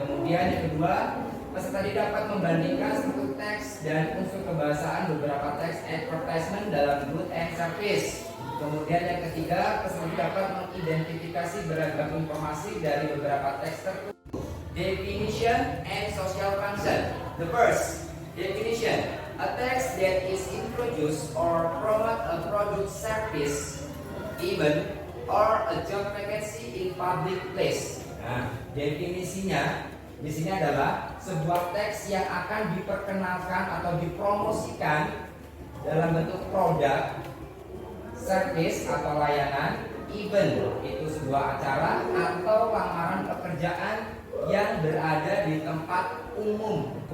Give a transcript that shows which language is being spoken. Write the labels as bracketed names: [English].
[Indonesian] Kemudian yang kedua, peserta dapat membandingkan struktur teks dan unsur kebahasaan beberapa teks advertisement dalam [English] good and service. [Indonesian] Kemudian yang ketiga, peserta dapat mengidentifikasi beragam informasi dari beberapa teks tertentu. [English] Definition and social function. The first definition: a text that is introduced or promote a product, service, event, or a job vacancy in public place. [Indonesian] Nah, definisinya di sini adalah sebuah teks yang akan diperkenalkan atau dipromosikan dalam bentuk produk, service atau layanan, event itu sebuah acara atau lamaran pekerjaan yang berada di tempat umum.